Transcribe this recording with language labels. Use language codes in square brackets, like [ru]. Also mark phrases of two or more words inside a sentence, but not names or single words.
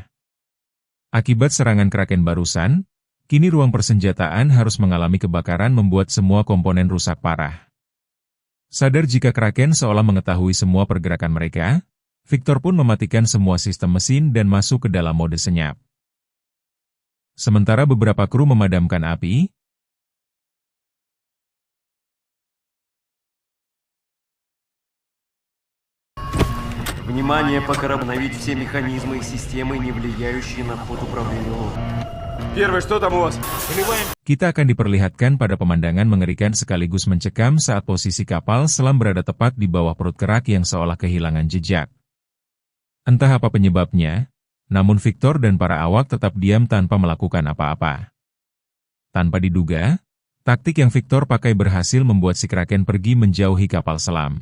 [id] Akibat serangan Kraken barusan, kini ruang persenjataan harus mengalami kebakaran membuat semua komponen rusak parah. Sadar jika Kraken seolah mengetahui semua pergerakan mereka, Victor pun mematikan semua sistem mesin dan masuk ke dalam mode senyap. Sementara beberapa kru memadamkan api, [ru] Внимание, пока обновить все механизмы и системы, не влияющие на ход управления лодкой. Первый, что там у вас? [id] kita akan diperlihatkan pada pemandangan mengerikan sekaligus mencekam saat posisi kapal selam berada tepat di bawah perut kerak yang seolah kehilangan jejak. Entah apa penyebabnya, namun Victor dan para awak tetap diam tanpa melakukan apa-apa. Tanpa diduga, taktik yang Victor pakai berhasil membuat si Kraken pergi menjauhi kapal selam.